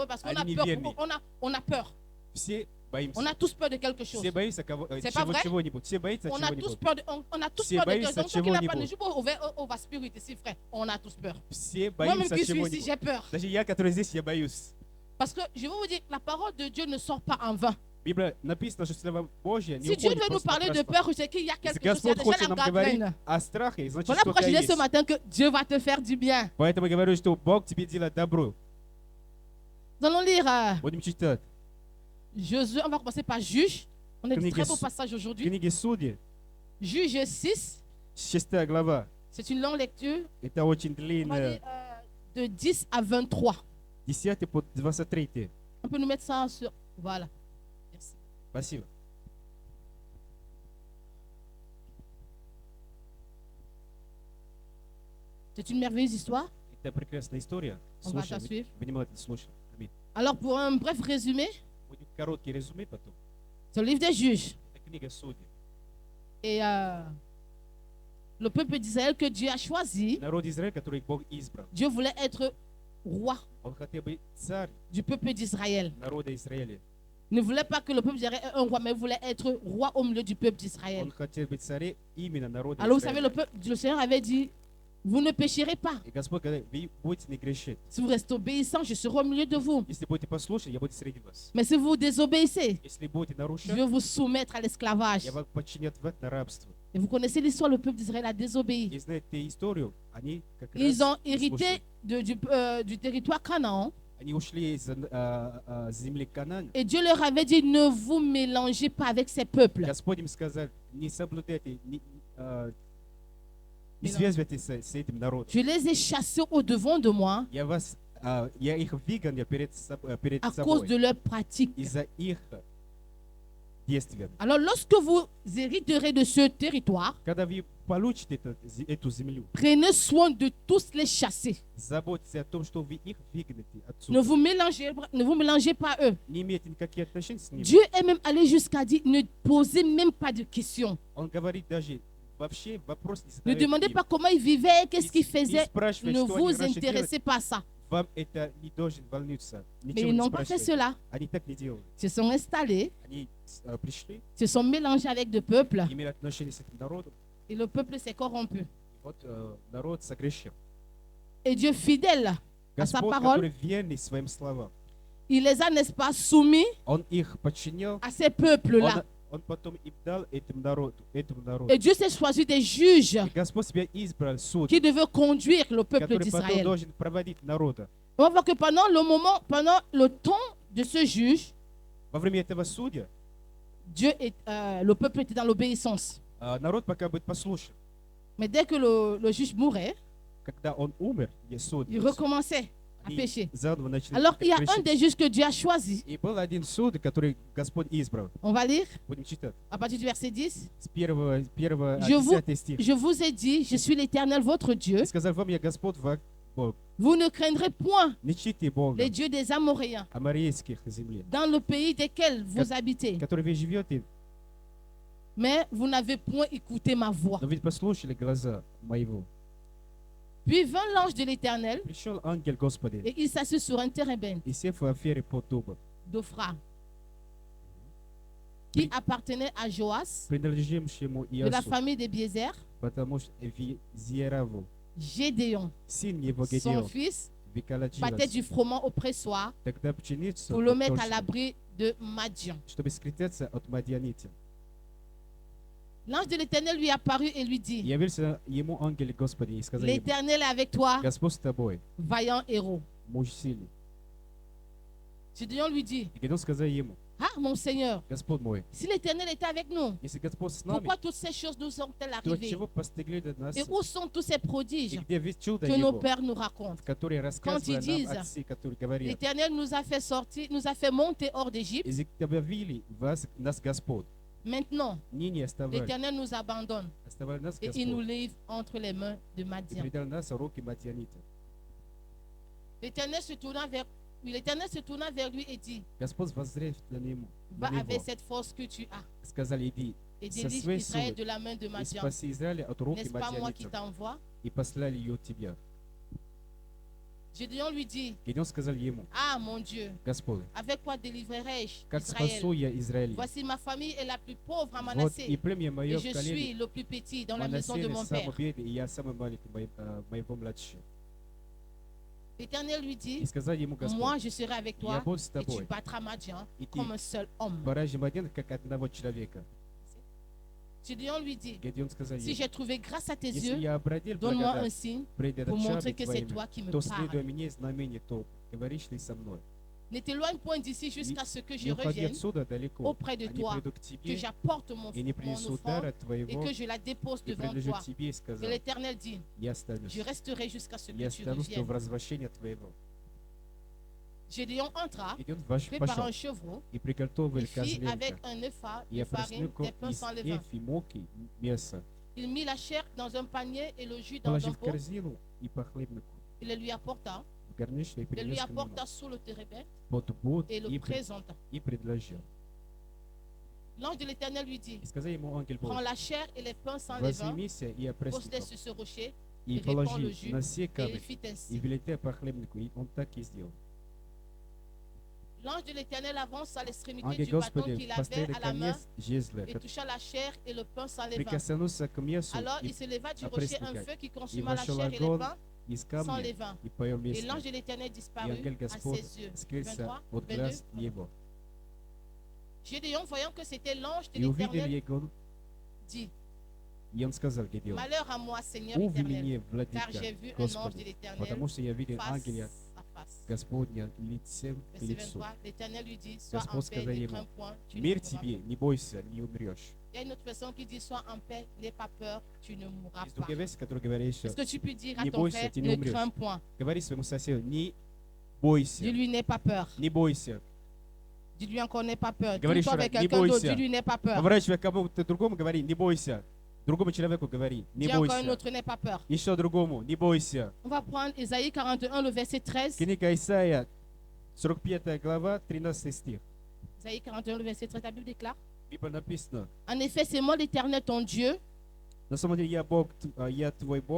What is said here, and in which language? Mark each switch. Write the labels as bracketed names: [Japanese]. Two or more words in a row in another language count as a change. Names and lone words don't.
[French] de eux parce qu'on a [Russian] они [French] peur. [Russian] неверные. [French] On a peur. [Russian] Все боимся. [French] On a tous peur de quelque chose. [Russian] Все боятся [French] C'est pas vrai? [Russian] чего-нибудь. Все боятся [French] On a tous [Russian] чего-нибудь. [French] peur de, on a tous [Russian] Все [French] peur de quelque [Russian] боятся [French] chose. Donc, toi qui n'as pas [Russian] чего-нибудь. [French] de jour, on va spirit ici, frère. On a tous peur. [Russian] Все [French] Moi-même [Russian] боимся [French] qui suis ici, [Russian] чего-нибудь. [French] j'ai peur. [Russian] Даже я, который здесь, я боюсь. [French] Parce que je vais vous dire, la parole de Dieu ne sort pas en vain. [Russian] Библия написано, что Слово Божье не [French] Si Dieu [Russian] уходит [French] veut nous [Russian] просто [French] parler de [Russian] напрасно. [French] peur, c'est qu'il y a [Russian] Если [French] quelque chose, il y a [Russian] Господь [French] déjà [Russian] хочет [French] la [Russian] нам говорить [French] gangrène. [Russian] о страхе, значит, [French] Voilà [Russian] что-то [French] pourquoi je disais [Russian] есть. [French] ce matin que Dieu va te faire du bien. [Russian] Поэтому я говорю, что Бог тебе делает добро. [French] Nous allons lire [Russian] Будем читать. [French] Josué, on va commencer par Juge. On a de [Russian] Книга [French] très beaux passages aujourd'hui. [Russian] Книги Судьи, [French] Juge 6, [Russian] 6 глава. [French] c'est une longue lecture. [Russian] Это очень [French] On va [Russian] длинная. [French] lire de 10 à 23. [Russian] 10 по 23. [French] On peut nous mettre ça sur... Voilà. Merci. [Russian] Спасибо. [French] C'est une merveilleuse histoire. [Russian] Это прекрасная история. [French] On va [Russian] Слушай, [French] suivre. [Russian] внимательно слушай. Аминь. [French] Alors, pour un bref résumé, [Russian] Будет короткий резюме потом. [French] c'est le livre des juges. [Russian] Это книга Судьи. [French] Et le peuple d'Israël que Dieu a choisi, [Russian] Народ Израиля, который Бог избрал. [French] Dieu voulait être roi [Russian] Он хотел быть царь [French] du peuple d'Israël. [Russian] народа Израиля. [French] Il ne voulait pas que le peuple d'Israël ait un roi, mais il voulait être roi au milieu du peuple d'Israël. [Russian] Он хотел быть царем именно народа [French] Alors vous savez, [Russian] Израиля. [French] le Seigneur avait dit, vous ne pécherez pas. [Russian] И Господь говорит, вы будете не грешить. [French] Si vous restez obéissants, je serai au milieu de vous. [Russian] Если будете послушны, я буду среди вас. [French] Mais si vous désobéissez, [Russian] Если будете [French] je [Russian] нарушать, [French] vais vous soumettre à l'esclavage. [Russian] я вас подчинят на рабство. [French] Et vous connaissez l'histoire, le peuple d'Israël a désobéi. [Russian] И знаете историю, они как [French] Ils [Russian] раз [French] ont hérité [Russian] слушали. [French] du territoire Canaan. [Russian] Они ушли из земли Канaan. [French] Et Dieu leur avait dit, ne vous mélangez pas avec ces peuples. [Russian] Господь им сказал, не соблюдайте, с этим народом. [French] Je les ai chassés au-devant de moi [Russian] Я их выгоню перед [French] à cause de [Russian] собой [French] leurs pratiques. [Russian] из-за их действий. [French] Alors, lorsque vous hériterez de ce territoire, [Russian] Когда вы получите эту землю, [French] prenez soin de tous les chasser. [Russian] заботьтесь о том, что вы их выгоните [French] Ne [Russian] отсюда. [French] vous mélangez pas eux. [Russian] Не имейте никакие отношения с ними. [French] Dieu est même allé jusqu'à dire ne posez même pas de questions. [Russian] Он говорит даже вообще вопрос не [French] Ne [Russian] задает [French] demandez [Russian] им. [French] pas comment ils vivaient, qu'est-ce qu'ils [Russian] Не [French] faisaient. [Russian] спрашивайте, [French] Ne [Russian] что они [French] vous [Russian] раньше [French] intéressez [Russian] делали. [French] pas à ça. [Russian] Вам это не должен волнуться. [French] Mais [Russian] Ничего [French] ils [Russian] не [French] n'ont pas fait [Russian] спрашивайте. [French] cela. [Russian] Они так не делают. [French] Ils se sont installés, [Russian] Они пришли, [French] se sont mélangés avec le peuple [Russian] имели отношения с этим народом. [French] et le peuple s'est corrompu. [Russian] И вот народ согрешил. [French] Et Dieu, fidèle à sa [Russian] Господь, [French] parole, [Russian] который верный своим словам, [French] il les a, n'est-ce pas, soumis [Russian] Он их подчинил, [French] à ces peuples-là. [Russian] Он потом им дал этому народу. [French] Et Dieu s'est choisi des juges [Russian] И Господь себя избрал суд, [French] qui devaient conduire le peuple [Russian] который потом [French] d'Israël. [Russian] должен проводить народа. [French] On va voir que pendant le temps de ce juge, [Russian] Во время этого судья [French] le peuple était dans l'obéissance. [Russian] народ пока будет послушен. [French] Mais dès que le juge mourait, [Russian] Когда он умер, суд, [French] il recommençait à [Russian] они [French] pécher. [Russian] заново начали [French] Alors, il y a un [Russian] грешить. [French] des juges que Dieu a choisi. [Russian] И был один суд, который Господь избрал. [French] On va lire [Russian] Будем читать. [French] à partir du verset 10. [Russian] С 1 [French] Je vous- [Russian] 10 стих. [French] Je vous ai dit, je suis l'Éternel, votre Dieu. [Russian] И сказал вам, я Господь, Бог. [French] Vous ne craindrez point [Russian] Не чтите Бога, [French] les dieux des Amoréens [Russian] аморейских земли, [French] dans le pays desquels vous habitez. [Russian] в которой вы живете, [French] Mais vous n'avez point écouté ma voix. [Russian] но ведь послушали глаза моего. [French] Puis vint l'ange de l'Éternel [Russian] Пришел ангел Господи, [French] et il s'assit sur un térébinthe [Russian] и сев в афере под дубом, [French] d'Ophra qui appartenait à Joas [Russian] принадлежащему [French] de la [Russian] Иосу, [French] famille des Biézer, [Russian] потому что Визераву, [French] Gédéon, [Russian] сын его [French] son [Russian] Гедеон, [French] fils, battait [Russian] веколочилась, [French] du froment au pressoir [Russian] тогда пшеницу [French] pour le mettre à [Russian] точно, [French] l'abri de Madian. [Russian] чтобы скрытаться от мадианитян. [French] L'ange de l'Éternel lui apparut et lui [Russian] И [French] dit, [Russian] явился ему ангел Господи и сказал ему, [French] l'Éternel est avec toi, [Russian] Господь с тобой, [French] vaillant héros. [Russian] муж сильный. [French] Gédéon lui dit, [Russian] И Гедеон сказал ему, [French] ah mon Seigneur, [Russian] Господь мой, [French] si l'Éternel était avec nous, [Russian] если Господь с нами, [French] pourquoi toutes ces choses nous sont-elles [Russian] то [French] arrivées? [Russian] чего постигли до нас? [French] Et où sont tous ces prodiges [Russian] И где весь чудо [French] que nos [Russian] его, [French] pères nous racontent? [Russian] которые рассказывали [French] disent, [Russian] нам отцы, которые говорят, [French] L'Éternel nous a fait sortir, nous a fait monter hors d'Égypte. [Russian] избавили нас Господь, [French] Maintenant, [Russian] не оставляли, [French] l'Éternel nous abandonne [Russian] оставляли нас [French] et il nous [Russian] Господь, [French] livre entre les mains de [Russian] и [French] Madian. [Russian] предал нас в руки мадианита. [French] L'Éternel se tourna vers lui et dit, [Russian] Господь воззрев на [French] va [Russian] него, [French] avec cette force que tu as [Russian] сказали, иди [French] et [Russian] со [French] délivre [Russian] своей [French] Israël [Russian] силой [French] de la main de [Russian] и [French] Madian. [Russian] спаси Израиля от руки [French] N'est-ce pas moi qui [Russian] мадианитов, [French] t'envoie? [Russian] и послали ее от тебя. [French] Gédéon lui dit, [Russian] Гедеон сказал ему, [French] ah mon Dieu, [Russian] Господь, [French] avec quoi délivrerai-je [Russian] как [French] Israël? [Russian] спасу я Израиля? [French] Voici ma famille est la plus pauvre à [Russian] Вот [French] Manassé [Russian] и племя [French] et [Russian] мое в [French] je suis [Russian] колене [French] le plus petit dans la maison de [Russian] Манассея [French] mon [Russian] самый [French] père. [Russian] бедный, и я самый маленький моего младшего. [French] L'Éternel lui [Russian] И [French] dit, [Russian] сказал ему Господь, [French] moi je serai avec [Russian] я [French] toi [Russian] буду с [French] et tu [Russian] тобой, [French] battras Madian [Russian] и ты [French] comme un seul homme. [Russian] поражи Мадьяна как одного человека. [French] Gédéon lui dit, [Russian] Гедеон сказал [French] si [Russian] ему, [French] j'ai trouvé grâce à tes [Russian] если [French] yeux, [Russian] я обратил [French] donne-moi un [Russian] благодать [French] signe [Russian] пред [French] pour montrer [Russian] очами [French] que c'est [Russian] твоими, [French] toi qui me [Russian] то следуя [French] parles. [Russian] мне знамение то, говоришь ли со мной. [French] Ne t'éloigne point d'ici jusqu'à ce que je [Russian] Не уходи [French] revienne [Russian] отсюда далеко, [French] auprès de [Russian] они [French] toi, [Russian] придут к [French] que [Russian] тебе, [French] j'apporte mon [Russian] и не принесут [French] offrande [Russian] дара [French] et [Russian] твоего, [French] que je la dépose [Russian] и [French] devant [Russian] предложат [French] toi. [Russian] тебе, и [French] Et [Russian] сказал, [French] l'Éternel dit, [Russian] я останусь, [French] je resterai jusqu'à ce que [Russian] я [French] tu [Russian] останусь до [French] reviennes. [Russian] возвращения твоего. [French] Gédéon entra, [Russian] Гедеон [French] préparant [Russian] пошел [French] un chevreau, [Russian] и приготовил [French] il fit [Russian] козленка, [French] avec un épha [Russian] и [French] de farine [Russian] опроснику [French] des pains [Russian] из [French] sans levain. [Russian] эфи муки мясо, [French] Il mit la chair dans un panier et le jus dans un [Russian] положив в [French] pot. [Russian] корзину и по хлебнику, [French] Il le lui apporta, [Russian] в горничную и [French] le lui [Russian] принес к нему [French] apporta sous le térébinthe [Russian] под буд [French] et le présenta. [Russian] и предложил. [French] L'ange de l'Éternel lui dit, [Russian] И сказал ему ангел [French] prends [Russian] Божий, [French] la chair et les pains sans levain, [Russian] возьмися и [French] pose-les [Russian] опросников, [French] sur ce rocher, [Russian] и [French] et répands le [Russian] положи [French] jus. [Russian] на все [French] Et il [Russian] камни, [French] fit [Russian] и [French] ainsi. [Russian] велите по хлебнику, и он так и сделал. [French] L'ange de l'Éternel avance à l'extrémité [Russian] Ангел [French] du bâton [Russian] Господи [French] qu'il avait [Russian] поставили [French] à la main [Russian] конец жезла, [French] et toucha la chair et le pain sans levain. [Russian] прикоснулся к мясу [French] Alors [Russian] и [French] il se leva du à rocher un [Russian] пресника, [French] feu qui [Russian] и [French] consuma la [Russian] вошел [French] chair et les [Russian] огонь [French] pains [Russian] из [French] sans [Russian] камня, [French] levain. [Russian] и поел [French] Et l'ange [Russian] мясо, [French] de l'Éternel [Russian] и [French] disparut [Russian] ангел [French] à [Russian] Господь [French] ses yeux. [Russian] скрылся [French] 23, [Russian] от [French] 22. [Russian] глаз его. [French] Gédéon, voyant que c'était l'ange de [Russian] И увидел [French] l'Éternel, [Russian] его, [French] dit, [Russian] и он сказал Гедеону, [French] malheur à moi, Seigneur [Russian] увели [French] éternel, [Russian] мне, [French] car [Russian] владыка, [French] j'ai vu un ange de [Russian] Господи, [French] l'Éternel [Russian] потому что я видел ангеля [French] face à face. [Russian] Господня лицем к [French] Verset [Russian] лицу. [French] 23, l'Éternel lui dit, sois [Russian] Господь [French] en paix, [Russian] сказал [French] ne [Russian] ему, [French] crains point, tu ne [Russian] мир [French] mourras [Russian] тебе, [French] pas. [Russian] не бойся, не умрешь. [French] Il y a une autre version qui dit, sois en paix, n'aie pas peur, tu ne mourras [Russian] Есть [French] pas. [Russian] другая версия, которая говорит еще, [French] Est-ce que tu peux dire à [Russian] Не [French] ton [Russian] бойся, [French] frère, [Russian] ты не [French] ne [Russian] умрешь. [French] crains point. [Russian] говори своему соседу, не бойся, [French] Dis-lui, n'aie pas peur. [Russian] не бойся. [French] Dis-lui encore, n'aie pas peur. [Russian] Говори [French] Dis-toi [Russian] еще раз, [French] avec [Russian] не [French] quelqu'un d'autre, [Russian] бойся. [French] dis-lui, n'aie pas peur. [Russian] Поворачивай к кому-то другому, говори, не бойся. Другому человеку говори, не [French] Dis encore un [Russian] бойся. [French] autre, n'aie pas peur. [Russian] Еще другому, не бойся. [French] On va prendre Ésaïe 41, le verset 13. [Russian] Книга Исаия, 45 глава, 13 стих. [French] Ésaïe 41, le verset 13, la Bible déclare. [Russian] В Библии написано, [French] En effet, c'est moi l'Éternel, ton Dieu, [Russian] на самом деле я Бог, я твой Бог,